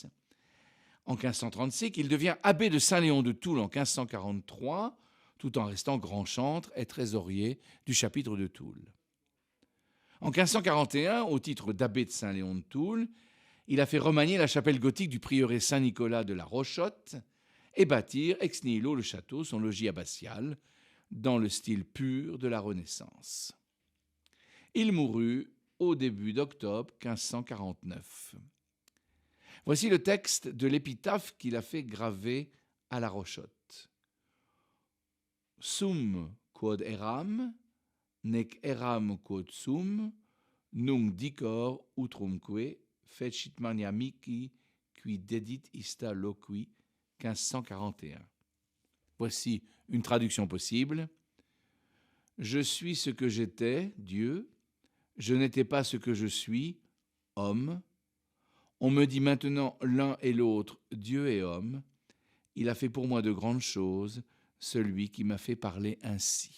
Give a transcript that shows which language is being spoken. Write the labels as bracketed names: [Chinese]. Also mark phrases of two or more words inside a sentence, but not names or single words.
[French] En 1536, il devient abbé de Saint-Léon de Toul en 1543, tout en restant grand chantre et trésorier du chapitre de Toul. En 1541, au titre d'abbé de Saint-Léon de Toul, il a fait remanier la chapelle gothique du prieuré Saint-Nicolas de la Rochotte et bâtir [Latin] ex nihilo [French] le château, son logis abbatial, dans le style pur de la Renaissance. Il mourut au début d'octobre 1549. Voici le texte de l'épitaphe qu'il a fait graver à la Rochotte. [Latin] Sum quod eram, nec eram quod sum, nunc dicor utrumque, fecit mania mihi, qui dedit ista loqui, 1541. [French] Voici une traduction possible. Je suis ce que j'étais, Dieu. Je n'étais pas ce que je suis, homme. On me dit maintenant l'un et l'autre, Dieu et homme. Il a fait pour moi de grandes choses, celui qui m'a fait parler ainsi.